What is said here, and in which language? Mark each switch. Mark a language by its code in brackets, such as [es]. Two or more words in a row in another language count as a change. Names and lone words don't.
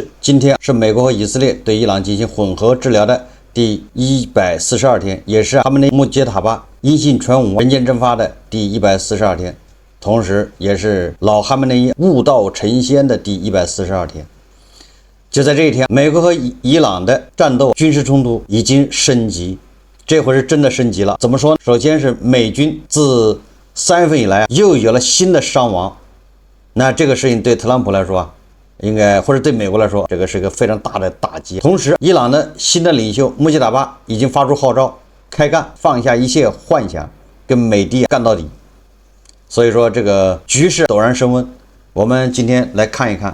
[zh] 今天是美國和以色列對伊朗進行混合治療的第142天，也是哈梅內伊穆杰塔巴音信傳武人間蒸發的第142天，同時也是老哈梅內伊悟道成仙的第142天。就在這一天，美國和伊朗的戰鬥軍事衝突已經升級，這回是真的升級了。怎麼說呢？首先是美軍自3月份以來又有了新的傷亡，那這個事情對特朗普來說應該，或者對美國來說，這個是一個非常大的打擊。同時，伊朗的新的領袖穆杰塔巴已經發出號召，開幹，放下一切幻想，跟美帝幹到底。所以說這個局勢陡然升溫。我們今天來看一看。